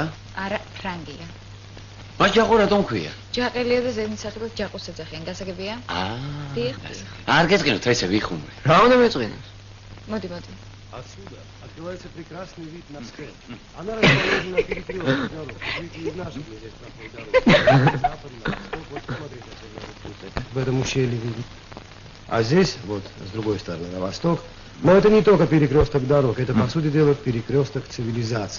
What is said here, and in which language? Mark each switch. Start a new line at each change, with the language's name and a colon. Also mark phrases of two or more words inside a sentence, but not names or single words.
Georgian: არა, ფრანგია. მას ჯაყო რატომ ქვია? ჯაყელია და ზენის სახელად ჯაყოს ეძახიან. გასაგებია? დიახ. არ გეწყინოთ ესე ვიხუმე. რა უნდა მეწყინოს? მოდი, моди.
Russian: Отсюда открывается прекрасный вид на Псков. Она расположена перекресток дорог. Видите, из наших здесь проходит дорога. Западно, восток, вот смотрите, в этом ущелье видно. А здесь, вот, с другой стороны, на восток. Но это не только перекресток дорог, это, по сути дела, перекресток цивилизаций.